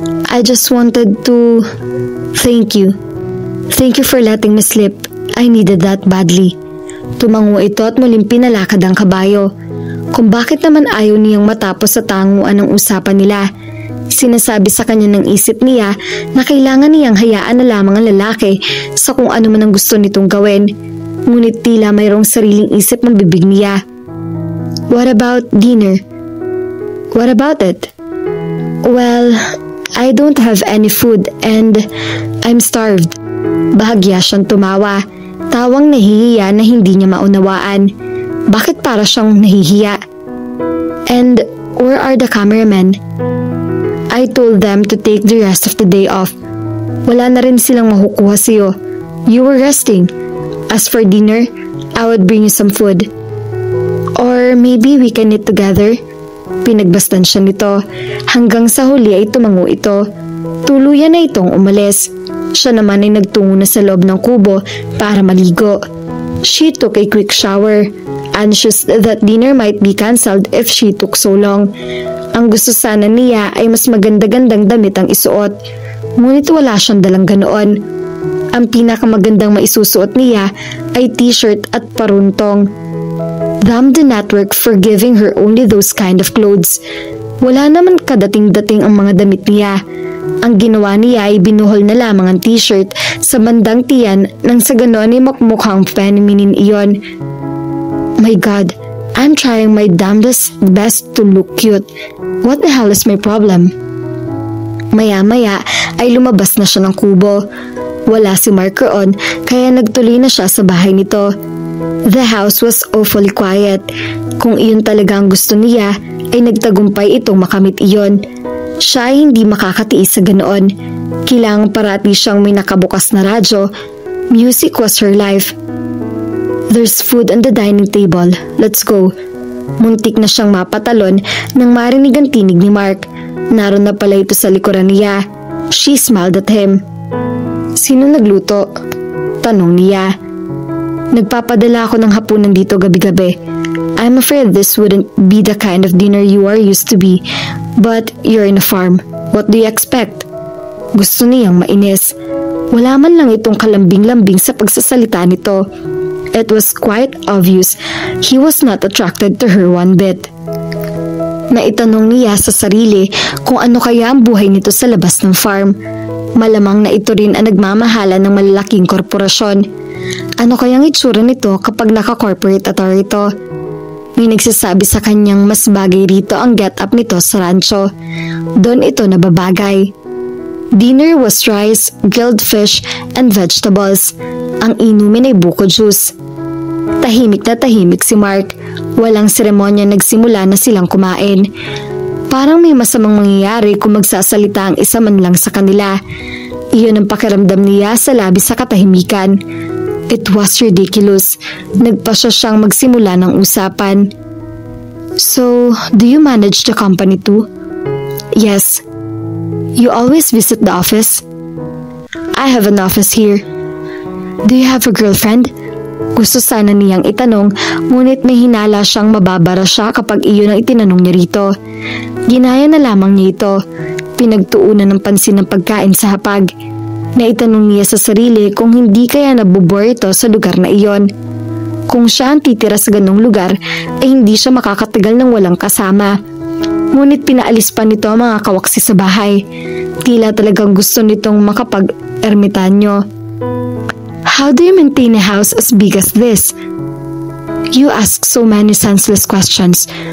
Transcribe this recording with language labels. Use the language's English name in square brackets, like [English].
[English] I just wanted to thank you. Thank you for letting me sleep. I needed that badly. [Filipino] Tumango ito at muling pinalakad ang kabayo. Kung bakit naman ayaw niyang matapos sa tanguan ng usapan nila. Sinasabi sa kanya ng isip niya na kailangan niyang hayaan na lamang ang lalaki sa kung ano man ang gusto nitong gawin. Ngunit tila mayroong sariling isip ng bibig niya. [English] What about dinner? What about it? Well, I don't have any food and I'm starved. [Filipino] Bahagya siyang tumawa. Tawang nahihiya na hindi niya maunawaan. Bakit para siyang nahihiya? [English] And where are the cameramen? I told them to take the rest of the day off. [Filipino] Wala na rin silang makukuha sa'yo. [English] You were resting. As for dinner, I would bring you some food. Or maybe we can eat together. [Filipino] Pinagbastan siya nito. Hanggang sa huli ay tumango ito. Tuluyan na itong umalis. Siya naman ay nagtungo na sa loob ng kubo para maligo. [English] She took a quick shower, anxious that dinner might be cancelled if she took so long. [Filipino] Ang gusto sana niya ay mas maganda-gandang damit ang isuot. Ngunit wala siyang dalang ganoon. Ang pinakamagandang maisusuot niya ay t-shirt at paruntong. [English] Damn the network for giving her only those kind of clothes. [Filipino] Wala naman kadating-dating ang mga damit niya. Ang ginawa niya ay binuhol na lamang ang t-shirt sa bandang tiyan nang sa ganoon ay makmukhang feminine iyon. [English] My God, I'm trying my damnedest best to look cute. What the hell is my problem? [Filipino] Maya-maya ay lumabas na siya ng kubo. Wala si Mark roon kaya nagtuloy na siya sa bahay nito. [English] The house was awfully quiet. [Filipino] Kung iyon talaga ang gusto niya ay nagtagumpay itong makamit iyon. Siya ay hindi makakatiis sa ganoon. Kailangan parati siyang may nakabukas na radyo. [English] Music was her life. There's food on the dining table. Let's go. [Filipino] Muntik na siyang mapatalon nang marinig ang tinig ni Mark. Naroon na pala ito sa likuran niya. [English] She smiled at him. [Filipino] Sino nagluto? Tanong niya. Nagpapadala ako ng hapunan dito gabi-gabi. [English] I'm afraid this wouldn't be the kind of dinner you are used to be. But you're in a farm. What do you expect? [Filipino] Gusto niyang mainis. Wala man lang itong kalambing-lambing sa pagsasalita nito. [English] It was quite obvious he was not attracted to her one bit. [Filipino] Naitanong niya sa sarili kung ano kaya ang buhay nito sa labas ng farm. Malamang na ito rin ang nagmamahala ng malalaking korporasyon. Ano kayang itsura nito kapag naka-corporate attire ito? May nagsasabi sa kanyang mas bagay rito ang get-up nito sa rancho. Doon ito nababagay. [English] Dinner was rice, grilled fish, and vegetables. [Filipino] Ang inumin ay buko juice. Tahimik na tahimik si Mark. Walang seremonya nagsimula na silang kumain. Parang may masamang mangyayari kung magsasalita ang isa man lang sa kanila. Iyon ang pakiramdam niya sa labis sa katahimikan. [English] It was ridiculous. [Filipino] Nagpasya siyang magsimula ng usapan. [English] So, do you manage the company too? Yes. You always visit the office? I have an office here. Do you have a girlfriend? [Filipino] Gusto sana niyang itanong, ngunit may hinala siyang mababara siya kapag iyon ang itinanong niya rito. Ginaya na lamang niya ito. Pinagtuunan ng pansin ng pagkain sa hapag. Naitanong niya sa sarili kung hindi kaya nabubore ito sa lugar na iyon. Kung siya ang titira sa ganong lugar, ay hindi siya makakatagal ng walang kasama. Ngunit pinaalis pa nito ang mga kawaksi sa bahay. Tila talagang gusto nitong makapag-ermitanyo. [English] How do you maintain a house as big as this? You ask so many senseless questions.